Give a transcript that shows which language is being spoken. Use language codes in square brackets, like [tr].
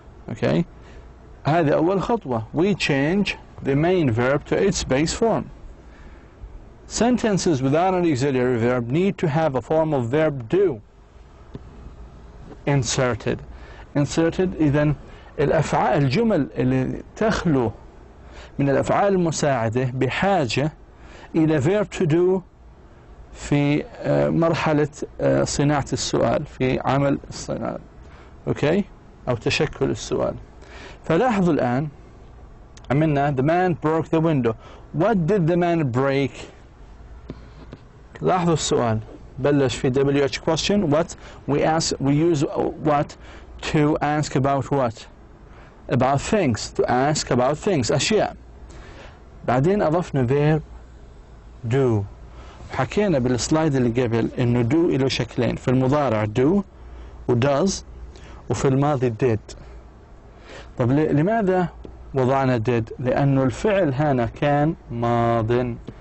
[ar] Okay, هذه أول خطوة. [en] We change the main verb to its base form. Sentences without an auxiliary verb need to have a form of verb do inserted. [ar] إذن الجمل اللي تخلو من الأفعال المساعدة بحاجة إلى verb to do في مرحلة صناعة السؤال، في عمل السؤال، أوكي، أو تشكل السؤال. فلاحظوا الآن عملنا [en] the man broke the window. What did the man break? [ar] لاحظوا السؤال بلش في WH question. [en] What we use what to ask about what? About things. To ask about things. أشياء. [ar] بعدين أضفنا verb do. حكينا بالسلايد اللي قبل إنه do له شكلين، في المضارع do و does، وفي الماضي did. طب لماذا وضعنا did؟ لأنه الفعل هنا كان ماضٍ.